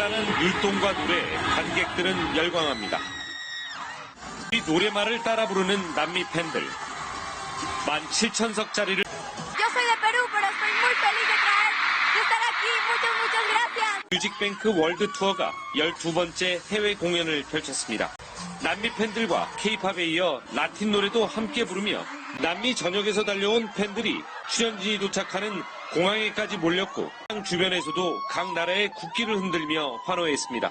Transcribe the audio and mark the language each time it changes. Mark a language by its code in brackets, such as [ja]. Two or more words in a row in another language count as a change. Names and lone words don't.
[ko] 신나는 율동과 노래에 관객들은 열광합니다. 이 노래말을 따라 부르는 남미 팬들. 17,000석짜리를 [es] Yo soy de Perú, pero estoy muy feliz de estar aquí. Muchas gracias. [ko] 뮤직뱅크 월드 투어가 12번째 해외 공연을 펼쳤습니다. 남미 팬들과 K-팝에 이어 라틴 노래도 함께 부르며 남미 전역에서 달려온 팬들이 출연진이 도착하는 공항에까지 몰렸고 주변에서도 각 나라의 국기를 흔들며 환호했습니다.